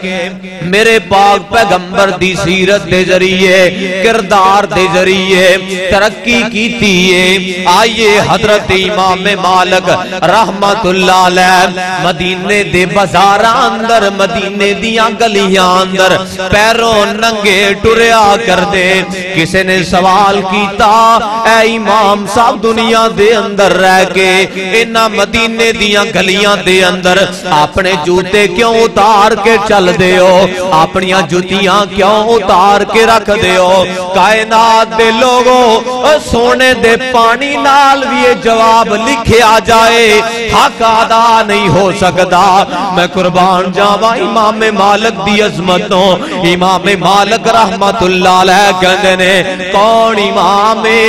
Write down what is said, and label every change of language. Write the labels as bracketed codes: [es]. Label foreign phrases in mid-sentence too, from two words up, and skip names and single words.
[pa] میرے پاک پیغمبر دی سیرت دے ذریعے کردار دے ذریعے ترقی کیتی ہے آئیے حضرت امام مالک [ar] رحمت اللہ علیہ [pa] مدینے دے بازاراں اندر مدینے دیاں گلیاں اندر پیروں ننگے ٹریا کر دے کسے نے سوال کیتا اے امام صاحب دنیا دے اندر رہ کے انہاں مدینے دیاں گلیاں دے اندر اپنے جوتے کیوں اتار کے چل دے ہو اپنیاں جوتیاں کیوں اتار کے رکھ دے ہو کائنات دے لوگوں سونے دے پانی نال بھی یہ جواب لکھے آ جائے حق ادا نہیں ہو سکتا میں قربان جاواں امام مالک دی عظمتوں امام مالک [ar] رحمت اللہ علیہ [pa] کہندے نے کون امام